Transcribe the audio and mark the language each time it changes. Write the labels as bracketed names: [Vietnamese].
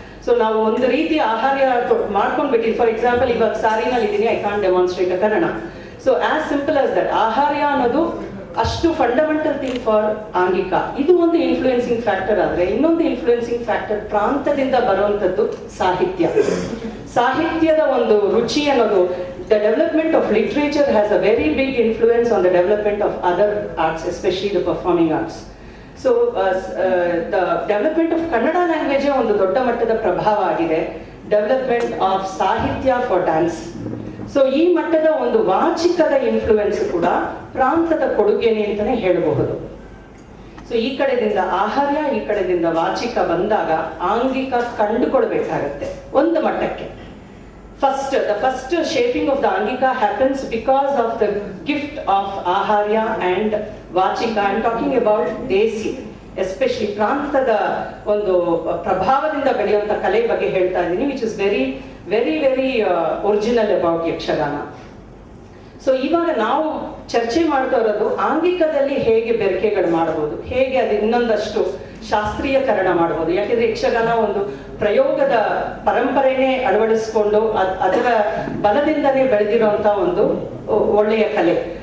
[Kannada] So ನಾವು ಒಂದು ರೀತಿ ಆಹಾರ್ಯ ಮಾಡ್ಕೊಂಡ್ಬಿಟ್ಟಿವಿ. [English] for example, [Kannada] ಇವಾಗ ಸಾರಿನಲ್ಲಿ ಇದೀನಿ, [English] I can't demonstrate a Kannada. So as simple as that, [Kannada] ಆಹಾರ್ಯ ಅನ್ನೋದು ಅಷ್ಟು [English] Fundamental thing for ಆಂಗಿಕ. [Kannada] ಇದು ಒಂದು ಇನ್ಫ್ಲೂಯೆನ್ಸಿಂಗ್ ಫ್ಯಾಕ್ಟರ್ ಆದ್ರೆ, ಇನ್ನೊಂದು ಇನ್ಫ್ಲೂಯೆನ್ಸಿಂಗ್ ಫ್ಯಾಕ್ಟರ್ ಪ್ರಾಂತದಿಂದ ಬರುವಂತದ್ದು ಸಾಹಿತ್ಯ. ಸಾಹಿತ್ಯದ ಒಂದು ರುಚಿ ಅನ್ನೋದು, [English] the development of literature has a very big influence on the development of other arts, especially the performing arts. So the development of Kannada language [Kannada] ಒಂದು ದೊಡ್ಡ ಮಟ್ಟದ ಪ್ರಭಾವ ಆಗಿದೆ. [English] Development of ಸಾಹಿತ್ಯ for dance. [Kannada] ಸೊ ಈ ಮಟ್ಟದ ಒಂದು ವಾಚಿಕದ ಇನ್ಫ್ಲೂಯೆನ್ಸ್ ಕೂಡ ಪ್ರಾಂತದ ಕೊಡುಗೆನೆ ಅಂತಾನೆ ಹೇಳಬಹುದು. ಸೊ ಈ ಕಡೆದಿಂದ ಆಹಾರ್ಯ, ಈ ಕಡೆದಿಂದ ವಾಚಿಕ ಬಂದಾಗ ಆಂಗಿಕ ಕಂಡುಕೊಳ್ಬೇಕಾಗತ್ತೆ ಒಂದು ಮಟ್ಟಕ್ಕೆ. [English] The first shaping of the Angika happens because of the gift of Aharya and Vachika. I am talking about Desi, especially [Kannada] ಪ್ರಾಂತದ ಒಂದು ಪ್ರಭಾವದಿಂದ ಬೆಳೆಯುವಂತ ಕಲೆ ಬಗ್ಗೆ ಹೇಳ್ತಾ ಇದ್ದೀನಿ, [English] which is very very very original about Yakshagana. [Kannada] So ಇವಾಗ ನಾವು ಚರ್ಚೆ ಮಾಡ್ತಾ ಇರೋದು ಆಂಗಿಕದಲ್ಲಿ ಹೇಗೆ ಬೆರಕೆಗಳು ಮಾಡಬಹುದು, ಹೇಗೆ ಅದು ಇನ್ನೊಂದಷ್ಟು ಶಾಸ್ತ್ರೀಯಕರಣ ಮಾಡಬಹುದು. ಯಾಕೆಂದ್ರೆ ಯಕ್ಷಗಾನ ಒಂದು ಪ್ರಯೋಗದ ಪರಂಪರೆನೇ ಅಳವಡಿಸ್ಕೊಂಡು ಅದರ ಬಲದಿಂದನೇ ಬೆಳೆದಿರುವಂತ ಒಂದು ಒಳ್ಳೆಯ ಕಲೆ.